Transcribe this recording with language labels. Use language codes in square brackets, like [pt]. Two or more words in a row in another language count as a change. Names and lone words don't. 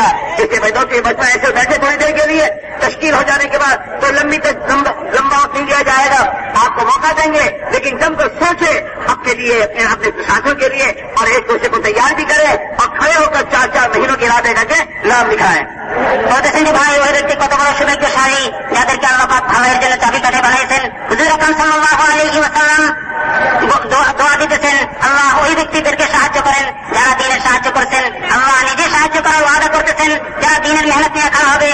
[ur] اس لیے میں دوستوں بچہ ایسے بیٹھے تھوڑی دیر کے لیے تشکیل ہو جانے کے بعد تو لمبا وقت نہیں لیا جائے گا، آپ کو موقع دیں گے لیکن جم کر سوچے اپنے لیے اپنے ساتھیوں کے لیے اور ایک دوسرے کو تیار بھی کرے اور کھڑے ہو کر 4 مہینوں کے ارادے کر کے نام لکھائیں. [bn] বলতেছেন যে ভাই ওই ব্যক্তি কত বড় সৌভাগ্যশালী যাদেরকে আল্লাহ পাক ভালোর জন্য চাবিকাঠি বানিয়েছেন। হুজুর আকরাম [ar] صلى الله عليه وسلم [bn] দোয়া দিতেছেন আল্লাহ ওই ব্যক্তিদেরকে সাহায্য করেন যারা দ্বীনের সাহায্য করছেন, আল্লাহ নিজে সাহায্য করার ওয়াদা করতেছেন যারা দ্বীনের মেহনত নিয়ে খাড়া হবে।